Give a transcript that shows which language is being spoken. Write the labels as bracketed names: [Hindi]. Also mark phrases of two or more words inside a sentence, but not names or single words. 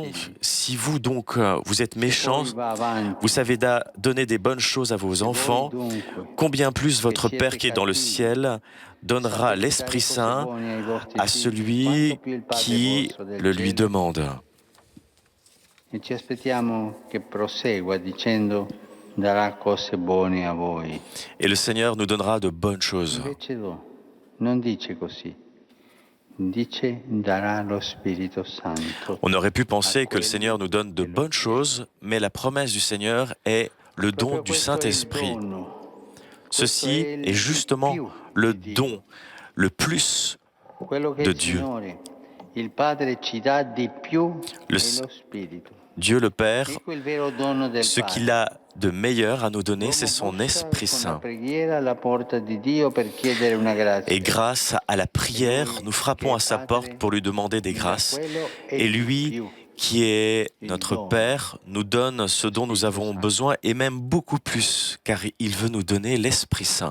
[French] Si vous donc, vous êtes méchants, vous savez donner des bonnes choses à vos enfants, combien plus votre Père qui est dans le ciel donnera l'Esprit Saint à celui qui le lui demande. » Et le Seigneur nous donnera de bonnes choses. [Italian] dice darà lo Spirito Santo. [French] On aurait pu penser que le Seigneur nous donne de bonnes choses, mais la promesse du Seigneur est le don du Saint-Esprit. Ceci est justement le don, le plus de Dieu. [Italian] Il Padre ci dà di più [French] Le [Italian] è lo Spirito. [French] Dieu le Père, [Italian] Ecco il vero dono del [French] ce [Italian] Padre. [French] qu'il a de meilleur à nous donner, c'est son Esprit Saint. Et grâce à la prière, nous frappons à sa porte pour lui demander des grâces. Et lui, qui est notre Père, nous donne ce dont nous avons besoin et même beaucoup plus, car il veut nous donner l'Esprit Saint.